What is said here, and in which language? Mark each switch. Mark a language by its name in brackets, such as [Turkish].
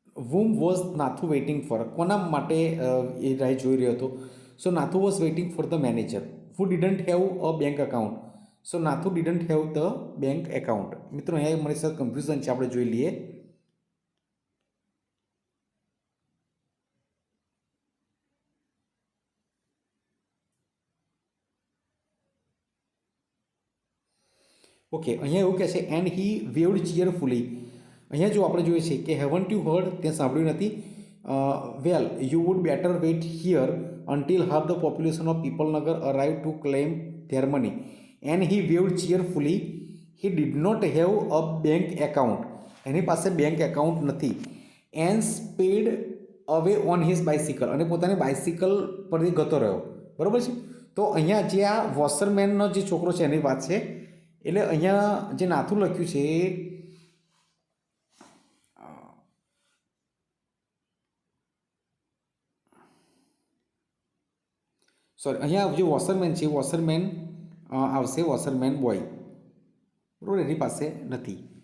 [English] whom was Nathu waiting for, [Gujarati] કોના માટે એ રાહ જોઈ રહ્યો હતો. [English] So Nathu was waiting for the manager who didn't have a bank account. So Nathu didn't have the bank account. [Gujarati] મિત્રો અહીંયા મારી સાથે કન્ફ્યુઝન છે, આપણે જોઈ લઈએ. ઓકે, અહીંયા એવું કહે છે [English] And he waved cheerfully. [Gujarati] અહીંયા જો આપણે જોઈએ છે કે [English] haven't you heard, [Gujarati] તે સાંભળ્યું નથી. [English] Well you would better wait here until half the population of Pipalnagar arrived to claim their money. And he waved cheerfully. He did not have a bank account. [Gujarati] એની પાસે બેંક એકાઉન્ટ નથી. [English] And sped away on his bicycle. [Gujarati] અને પોતાની bicycle પરથી ગતો રહ્યો. બરાબર છે. તો અહીંયા જે આ વોશરમેનનો જે છોકરો છે એની વાત છે. એટલે અહીંયા જે નાથું લખ્યું છે, સોરી, અહીંયા જે વોશરમેન છે, વોશરમેન આવશે, વોશરમેન બોય, બરાબર, એની પાસે નથી.